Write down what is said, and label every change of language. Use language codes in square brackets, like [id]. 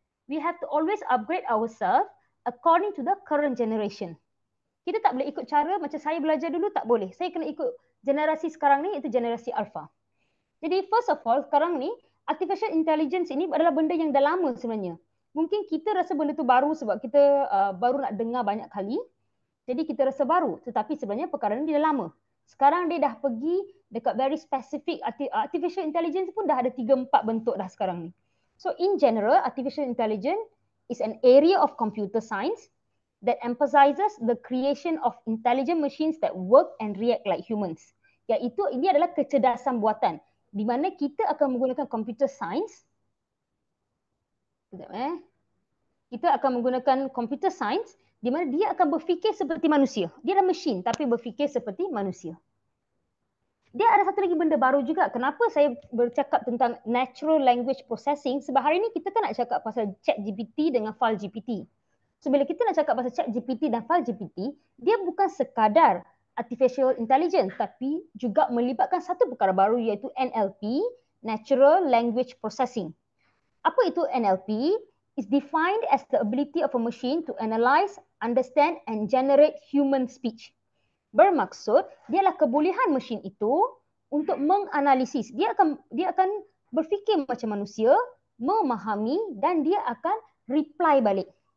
[en] We have to always upgrade ourselves according to the current generation. [ms] Kita tak boleh ikut cara macam saya belajar dulu, tak boleh. Saya kena ikut generasi sekarang ni, iaitu generasi alpha. Jadi [en] first of all, [ms] sekarang ni artificial intelligence ini adalah benda yang dah lama sebenarnya. Mungkin kita rasa benda tu baru sebab kita baru nak dengar banyak kali. Jadi kita rasa baru, tetapi sebenarnya perkara ni dah lama. Sekarang dia dah pergi dekat [en] very specific, [ms] artificial intelligence pun dah ada 3-4 bentuk dah sekarang ni. [en] So in general, artificial intelligence is an area of computer science that emphasizes the creation of intelligent machines that work and react like humans. [ms] Iaitu ini adalah kecerdasan buatan di mana kita akan menggunakan computer science. Kita akan menggunakan computer science di mana dia akan berfikir seperti manusia. Dia adalah mesin tapi berfikir seperti manusia. Dia ada satu lagi benda baru juga. Kenapa saya bercakap tentang natural language processing? Sebab hari ni kita kan nak cakap pasal ChatGPT dengan FileGPT. So bila kita nak cakap pasal ChatGPT dan FileGPT, dia bukan sekadar artificial intelligence tapi juga melibatkan satu perkara baru iaitu NLP, Natural Language Processing. Apa itu NLP? [en] Is defined as the ability of a machine to analyze, understand and generate human speech. [ms] Bermaksud, dialah kebolehan mesin itu untuk menganalisis. Dia akan berfikir macam manusia, memahami dan dia akan reply balik.